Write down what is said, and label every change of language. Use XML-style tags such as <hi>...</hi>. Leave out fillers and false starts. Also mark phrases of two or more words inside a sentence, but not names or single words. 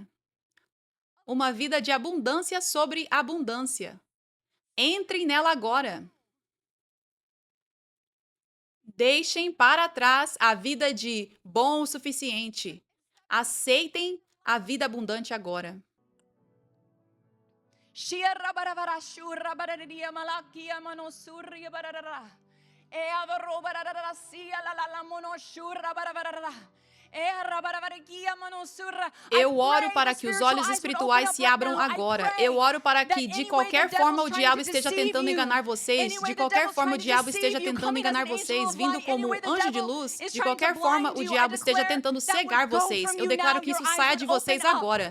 <pt>Uma vida de abundância sobre abundância. Entrem nela agora. Deixem para trás a vida de bom o suficiente. Aceitem a vida abundante agora. Shia rabarabara shura barariya malakia manosurya bararara. Ea robararara sia la la la monoshura barabarara. Eu oro para que os olhos espirituais se abram agora. Eu oro para que, de qualquer forma, o diabo esteja tentando enganar vocês. De qualquer forma, o diabo esteja tentando enganar vocês, vindo como anjo de luz. De qualquer forma, o diabo esteja tentando cegar vocês. Eu declaro que isso saia de vocês agora.</pt>